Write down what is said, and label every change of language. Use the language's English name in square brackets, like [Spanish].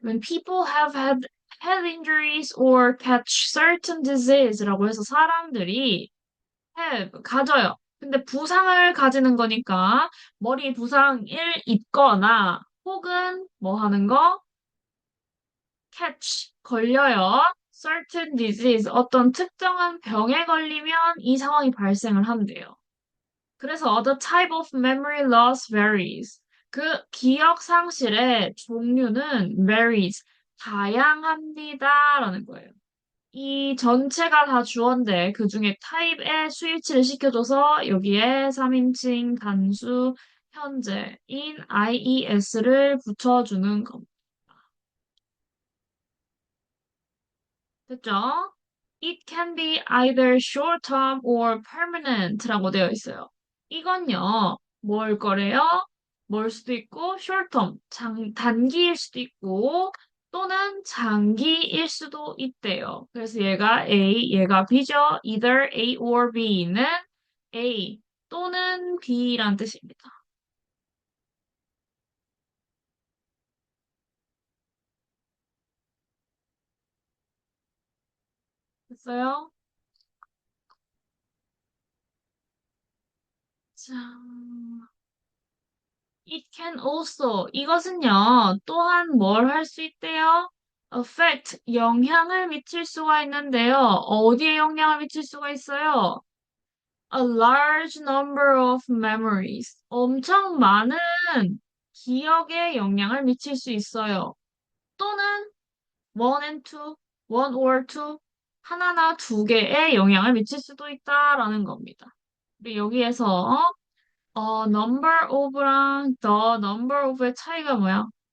[English] When people have had head injuries or catch certain disease [Korean] 라고 해서 사람들이 [English] have, [Korean] 가져요. 근데 부상을 가지는 거니까 머리 부상을 입거나 혹은 뭐 하는 거? catch, 걸려요. certain disease, 어떤 특정한 병에 걸리면 이 상황이 발생을 한대요. 그래서 [English] the type of memory loss varies. [Korean] 그 기억 상실의 종류는 varies, 다양합니다라는 거예요. 이 전체가 다 주어인데 그 중에 타입에 수일치를 시켜줘서 여기에 3인칭 단수 현재인 ies를 붙여주는 겁니다. 됐죠? [English] It can be either short-term or permanent [Korean] 라고 되어 있어요. 이건요, 뭘 거래요? 뭘 수도 있고, short-term, 단기일 수도 있고, 또는 장기일 수도 있대요. 그래서 얘가 A, 얘가 B죠. Either A or B는 A 또는 B란 뜻입니다. 됐어요? 자, It can also, 이것은요, 또한 뭘 할 수 있대요? affect, 영향을 미칠 수가 있는데요. 어디에 영향을 미칠 수가 있어요? [English] A large number of memories. [Korean] 엄청 많은 기억에 영향을 미칠 수 있어요. 또는 [English] one and two, one or two, [Korean] 하나나 두 개에 영향을 미칠 수도 있다라는 겁니다. 우리 여기에서 number of랑 the number of의 차이가 뭐야?